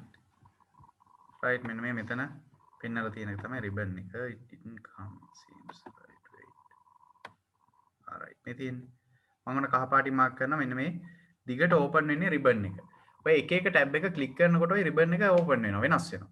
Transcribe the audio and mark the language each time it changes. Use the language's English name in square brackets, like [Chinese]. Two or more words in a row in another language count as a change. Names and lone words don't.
[Sinhala] right මෙන්න මේ මෙතන පෙන්නලා තියෙන එක තමයි ribbon එක. [English] It didn't come seems right. Wait. All right. [Sinhala] මේ තියෙන්නේ මම ඔන්න කහ පාටින් මාක් කරනවා. මෙන්න මේ දිගට open වෙන්නේ ribbon එක. ඔය එක එක tab එක click කරනකොට ඔය ribbon එක open වෙනවා, වෙනස් වෙනවා.